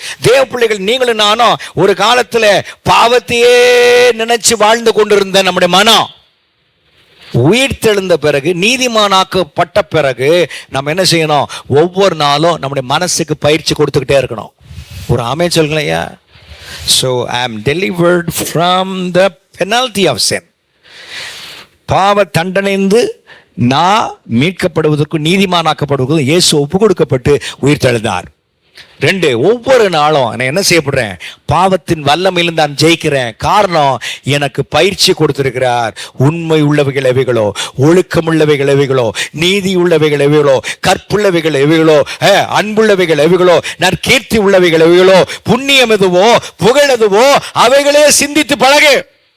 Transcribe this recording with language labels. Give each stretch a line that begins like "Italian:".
Tamil: தேவ பிள்ளைகள், நீங்களும் நானும் ஒரு காலத்துல பாவத்தையே நினைச்சு வாழ்ந்து கொண்டிருந்த நம்முடைய மனம் உயிர்த்தெழுந்த பிறகு, நீதிமானாக்கப்பட்ட பிறகு நம்ம என்ன செய்யணும்? ஒவ்வொரு நாளும் நம்முடைய மனசுக்கு பயிற்சி கொடுத்துக்கிட்டே இருக்கணும். ஒரு ஆமென் சொல்லுங்களையா.
English: So I am delivered from the penalty of sin.
Tamil: பாவ தண்டனைந்து நான் மீட்கப்படுவதற்கும் நீதிமானாக்கப்படுவதற்கும் இயேசு ஒப்பு கொடுக்கப்பட்டு உயிர்த்தெழுந்தார். 2, ஒவ்வொரு நாளும் நான் என்ன செய்யப்படுறேன்? பாவத்தின் வல்லமையிலிருந்து நான் ஜெயிக்கிறேன். காரணம், எனக்கு பயிற்சி கொடுத்திருக்கிறார். உண்மை உள்ளவைகள் எவைகளோ, ஒழுக்கம் உள்ளவைகள் எவைகளோ, நீதி உள்ளவைகள் எவைகளோ, கற்புள்ளவைகள் எவைகளோ, அன்புள்ளவைகள் எவைகளோ, நற்கீர்த்தி உள்ளவைகள் எவைகளோ, புண்ணியம் எதுவோ, புகழ் எதுவோ, அவைகளே சிந்தித்து பழகு.